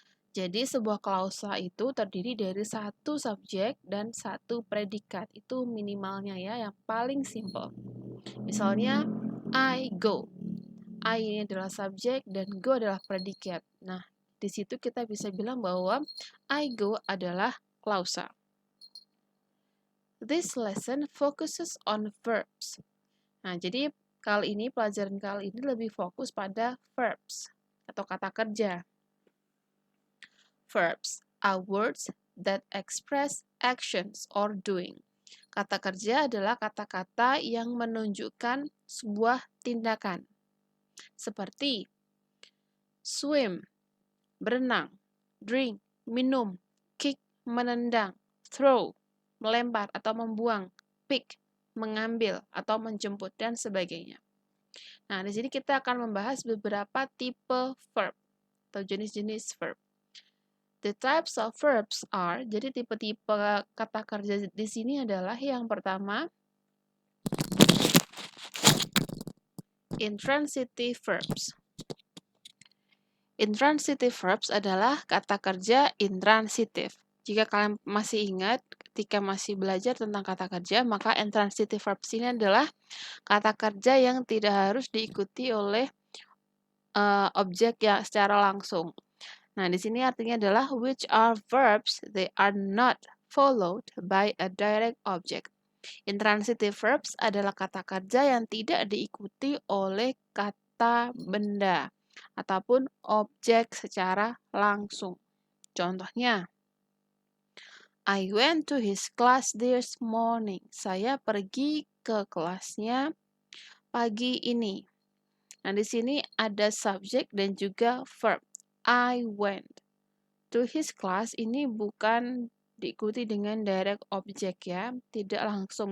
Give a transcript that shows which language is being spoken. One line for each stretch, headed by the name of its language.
Indonesian: Jadi sebuah klausa itu terdiri dari satu subjek dan satu predikat. Itu minimalnya ya, yang paling simple. Misalnya,
English: I go.
Indonesian: I ini adalah subjek dan go adalah predikat. Nah, di situ kita bisa bilang bahwa
English: I go
Indonesian: adalah klausa.
English: This lesson focuses on verbs.
Indonesian: Nah, jadi pelajaran kali ini lebih fokus pada verbs atau kata kerja.
English: Verbs are words that express actions or doing.
Indonesian: Kata kerja adalah kata-kata yang menunjukkan sebuah tindakan. Seperti swim, berenang, drink, minum, kick, menendang, throw, melempar atau membuang, pick, mengambil atau menjemput, dan sebagainya. Nah, di sini kita akan membahas beberapa tipe verb atau jenis-jenis verb.
English: The types of verbs are,
Indonesian: jadi tipe-tipe kata kerja di sini adalah yang pertama, intransitive verbs. Intransitive verbs adalah kata kerja intransitif. Jika kalian masih ingat ketika masih belajar tentang kata kerja, maka intransitive verbs ini adalah kata kerja yang tidak harus diikuti oleh objek yang secara langsung. Nah, di sini artinya adalah
English: which are verbs, they are not followed by a direct object.
Indonesian: Intransitive verbs adalah kata kerja yang tidak diikuti oleh kata benda ataupun objek secara langsung. Contohnya,
English: I went to his class this morning.
Indonesian: Saya pergi ke kelasnya pagi ini. Nah, di sini ada subjek dan juga verb.
English: I went to his class
Indonesian: ini bukan diikuti dengan direct object ya, tidak langsung.